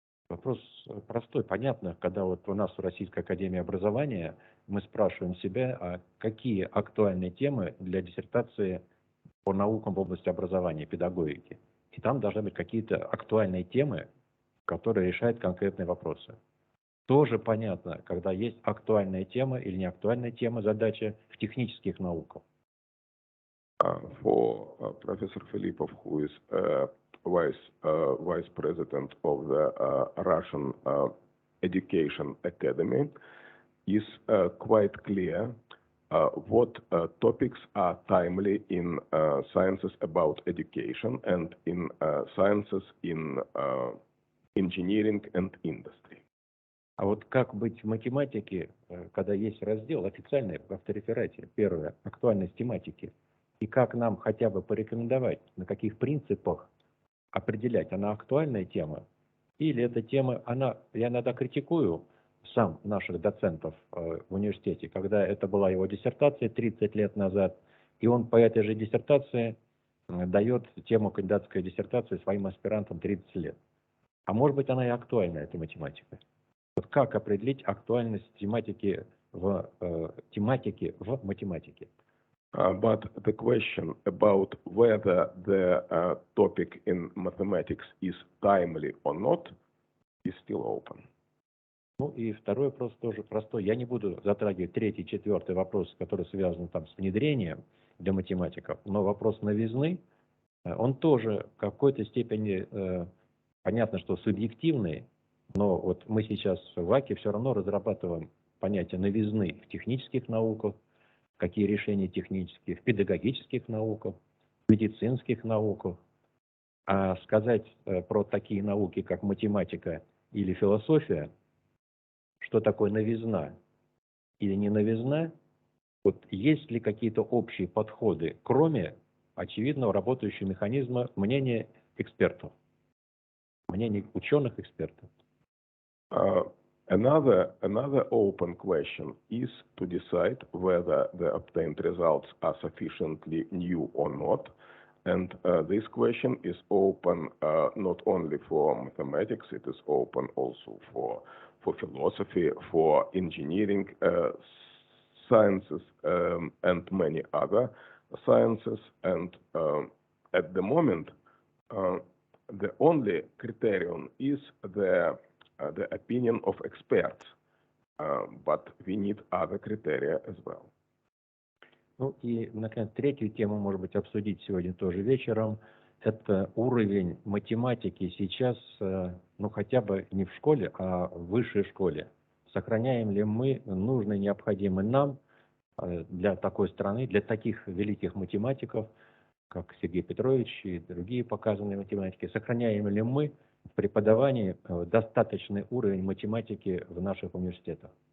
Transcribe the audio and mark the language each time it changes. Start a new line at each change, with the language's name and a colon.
Russian: Вопрос простой, понятно, когда вот у нас в Российской академии образования мы спрашиваем себя, а какие актуальные темы для диссертации по наукам в области образования, педагогики. И там должны быть какие-то актуальные темы, которые решают конкретные вопросы. Тоже понятно, когда есть актуальная тема или неактуальная тема, задача в технических науках.
English: For Professor Filipov, who is vice president of the Russian Education Academy, is quite clear what topics are timely in sciences about education and in sciences in engineering and industry.
Russian: А вот как быть в математике, когда есть раздел официальный в автореферате, первое, актуальность тематики, и как нам хотя бы порекомендовать, на каких принципах определять, она актуальная тема, или эта тема, я иногда критикую сам наших доцентов в университете, когда это была его диссертация 30 лет назад, и он по этой же диссертации дает тему кандидатской диссертации своим аспирантам 30 лет. А может быть, она и актуальна, эта математика. Вот как определить актуальность тематики в математике?
English: But the question about whether the topic in mathematics is timely or not is still open.
Russian: Ну и второй вопрос тоже простой. Я не буду затрагивать третий, четвертый вопрос, который связан там с внедрением для математиков, но вопрос новизны, он тоже в какой-то степени, понятно, что субъективный, но вот мы сейчас в ВАКе все равно разрабатываем понятие новизны в технических науках, какие решения технические, в педагогических науках, в медицинских науках. А сказать про такие науки, как математика или философия, что такое новизна или не новизна, вот есть ли какие-то общие подходы, кроме очевидного работающего механизма мнения экспертов, мнения ученых-экспертов?
English: Another open question is to decide whether the obtained results are sufficiently new or not. And this question is open not only for mathematics, it is open also for philosophy, for engineering sciences, and many other sciences. And at the moment, the only criterion is the opinion of experts, but we need other criteria as well.
Russian: Ну и, наконец, третью тему, может быть, обсудить сегодня тоже вечером. Это уровень математики сейчас, ну хотя бы не в школе, а в высшей школе. Сохраняем ли мы нужный, необходимый нам для такой страны, для таких великих математиков, как Сергей Петрович и другие показанные математики, сохраняем ли мы в преподавании достаточный уровень математики в наших университетах?